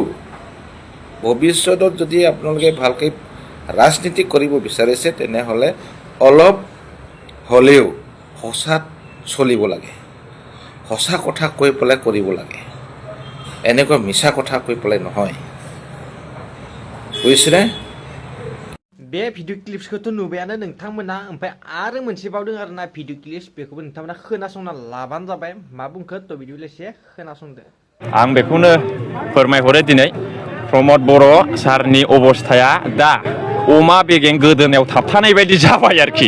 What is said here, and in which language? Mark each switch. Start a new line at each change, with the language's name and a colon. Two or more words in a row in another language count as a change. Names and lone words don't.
Assamese: ভৱিষ্যতত যদি আপোনালোকে ভালকৈ ৰাজনীতি কৰিব বিচাৰিছে তেনেহ'লে অলপ হ'লেও সঁচাত চলিব লাগে, সঁচা কথা কৈ পেলাই কৰিব লাগে, এনেকুৱা মিছা কথা কৈ পেলাই নহয়। বুজিছেনে?
Bodo: बे
English: video clips'
Bodo: नुबायानो नोंथांमोना, ओमफ्राय आरो मोनसे बावदों आरोना
English: video clips,
Bodo: बेखौबो नोंथांमोना खोनासंना लाबानो जाबाय। मा बुंखो थ' बिदिब्ला एसे खोनासंदो। आं बेखौनो फोरमायहरो दिनै प्रमद बर' सारनि अबस्थाया दा अमा बेगें गोदोनायाव थाबथानाय बायदि जाबाय आरोखि।